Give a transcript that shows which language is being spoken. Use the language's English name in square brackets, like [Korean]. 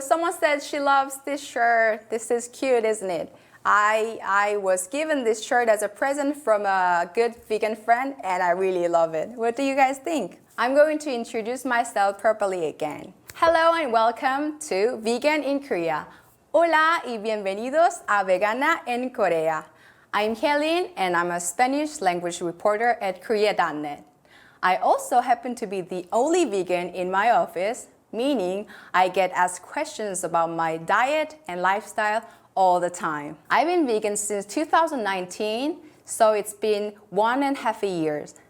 [English] Someone said she loves this shirt. This is cute, isn't it? I was given this shirt as a present from a good vegan friend and I really love it. What do you guys think? I'm going to introduce myself properly again. Hello and welcome to Vegan in Korea. [Spanish] Hola y bienvenidos a Vegana en Corea. [English] I'm Hyelin and I'm a Spanish language reporter at Koreanet. I also happen to be the only vegan in my office, meaning I get asked questions about my diet and lifestyle all the time. I've been vegan since 2019, so it's been 1.5 years.